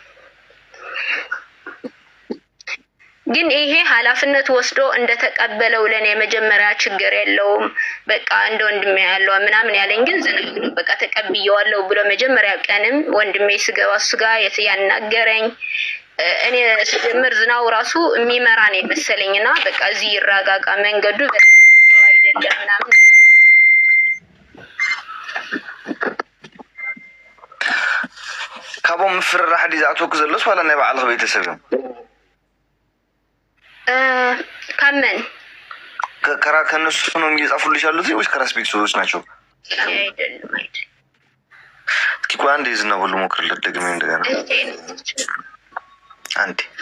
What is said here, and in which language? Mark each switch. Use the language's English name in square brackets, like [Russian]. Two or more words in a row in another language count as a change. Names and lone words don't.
[Amharic] ግን ይሄ ኃላፊነት ወስዶ እንደተቀበለው ለኔ መጀመሪያ ችግር የለውም በቃ እንደ ወንድሜ ያለው ምናምን ያለኝ ግን ዝናብ ነው በቃ ተቀብየዋለሁ ብሎ መጀመሪያ ቀንም ወንድሜ ስገባ ስጋ ያናገረኝ እኔ ስጀምር ዝናው ራሱ የሚመራ ነው መሰለኝና በቃ እዚህ ይራጋጋ መንገዱ አይደለም ምናምን [Tigrinya] ካብም ፍርራ ሐዲስ አትወክ ዘለስ ወላ ናይ ባዕልህ ቤተሰብ ካመን [Amharic] ከራ ከነሱ ነው የሚጻፉልሽ ያሉት ወይስ ከራስ ቤተሰቦች ናቸው አይደለም እስኪ አንዴ ዝናቡ ልሞክርለት ደግሜ እንደገና አንዴ